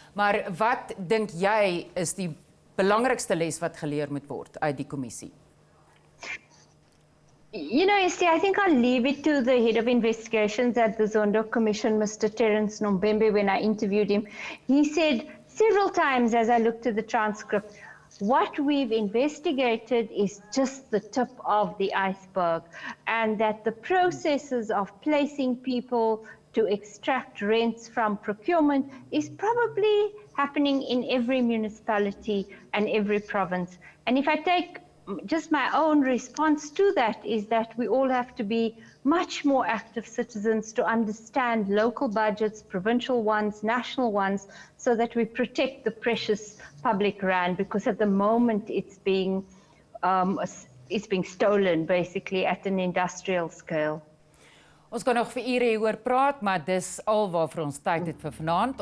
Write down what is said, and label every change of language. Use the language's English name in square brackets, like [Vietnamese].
[Afrikaans] Maar wat dink jy is die belangrikste les wat geleer moet word uit die kommissie? [English] You know, Esther, I think I'll leave it to the head of investigations at the Zondo-commission, Mr. Terence Nombembe, when I interviewed him. He said several times as I looked at the transcript, what we've investigated is just the tip of the iceberg, and that the processes of placing people to extract rents from procurement is probably happening in every municipality and every province. And if I take just my own response to that, is that we all have to be much more active citizens to understand local budgets, provincial ones, national ones, so that we protect the precious public rand, because at the moment it's being stolen basically at an industrial scale. [Afrikaans] Ons kan nog vir ure hieroor praat, maar dis al waarvoor ons tyd het vir vanaand.